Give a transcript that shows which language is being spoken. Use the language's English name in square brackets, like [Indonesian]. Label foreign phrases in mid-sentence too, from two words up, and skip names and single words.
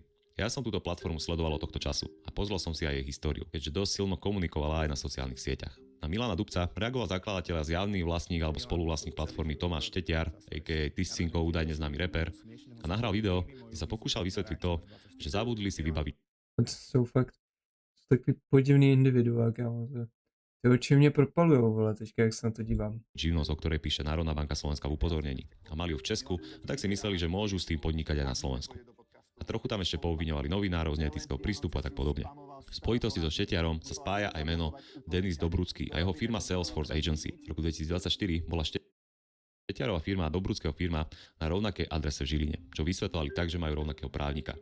[Slovak] Ja som túto platformu sledoval od tohto času a pozrel som si aj jej históriu, keďže dosť silno komunikovala aj na sociálnych sieťach. Na Milana Dubca reagoval zakladateľ a zjavný vlastník alebo spoluvlastník platformy Tomáš Štetiar, a.k.a. Tiscinko, údajne známy reper, a nahral video, kde sa pokúšal vysvetliť to, že zabudli si vybaviť [Czech] To jsou fakt takový podivný individuál, kámo. Ty oči mě propalujou, vole, teďka, jak se na to dívám. [Slovak] živnosť, o ktorej píše Národná banka Slovenska v upozornení. A mali ju v Česku, a tak si mysleli, že môžu s tým podnikať aj na Slovensku. A trochu tam ešte poobviňovali novinárov z neetického prístupu a tak podobne. V spojitosti so Štetiarom sa spája aj meno Denis Dobrucký a jeho firma Salesforce Agency. V roku 2024 bola Štetiarová firma a Dobruckého firma na rovnakej adrese v Žiline, čo vysvetľovali tak, že majú rovnakého právnika.